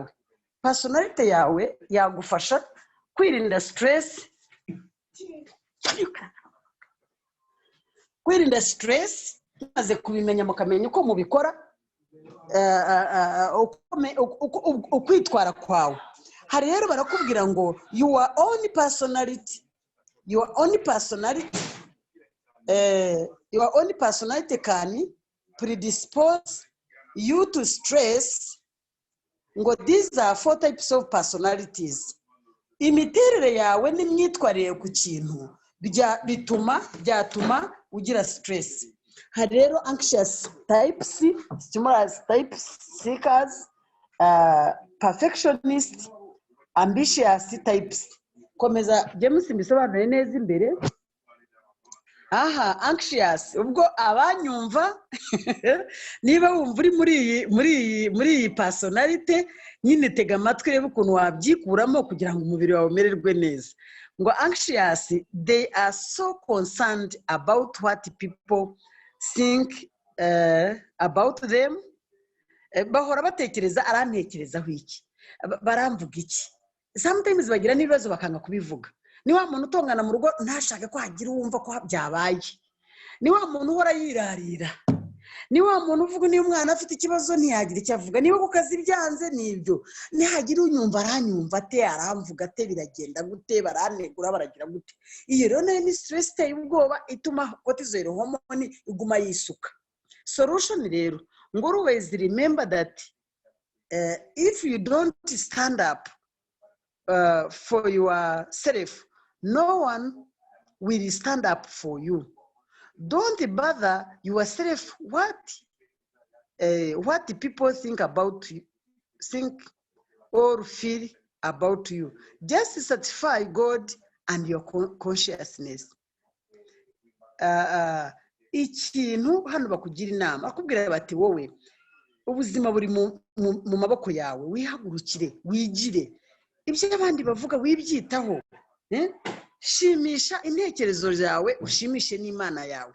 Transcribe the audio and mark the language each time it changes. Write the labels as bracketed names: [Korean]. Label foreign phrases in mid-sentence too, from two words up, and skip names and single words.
[Kinyarwanda] Personality yawe yagufasha kwirinda stress. Kwirinda stress maze kubimenya mukamenya uko mubikora, ukwitwara kwawe. Hari rero barakubwira ngo [English] your own personality your own personality can predispose you to stress. Ngo these are 4 types of personalities. [Kinyarwanda] Imiterere yawe n'imyitwarire ku kintu byatuma ugira stress. Hari rero [English] anxious types, stimulus types, seekers, perfectionist, ambitious types. [Kinyarwanda] Komeza James mbisobanure neza imbere. Aha, anxious ubwo abanyumva niba wumva uri muri iyi personality nyine tega amatwi reba ukuntu wabyikuramo kugira ngo umubiri wawe umererwe neza. [English] Ngo anxious, they are so concerned about what people think about them. [Kinyarwanda] Bahora batekereza arantekerezaho iki, baramvuga iki. Sometimes bagira n'ibibazo bakanga kubivuga. Ni wa muntu utongana mu rugo ntashake ko hagira uwumva ko byabaye. Ni wa muntu uhora yirarira. Ni wa muntu uvuga niyo umwana afite ikibazo ntiyagira icyo avuga. Niba ku kazi byanze nibyo. Nihagira unyumva aranyumva ate, aramvuga ate, biragenda gute, baranegura baragira gute. Iyo rero ni stress iteye ubwoba ituma [English] cortisol hormone [Kinyarwanda] iguma yisuka. [English] Solution [Kinyarwanda] rero ngo [English] always remember that if you don't stand up for yourself, no one will stand up for you. Don't bother yourself what people think or feel about you. Just satisfy God and your consciousness. [Kinyarwanda] Ikintu hano bakugira inama akubwira bati wowe ubuzima buri mu maboko yawe, wihagurukire, wigire. Ibyo abandi bavuga wibyitaho. Shimisha intekerezo zawe, ushimishe n'Imana yawe.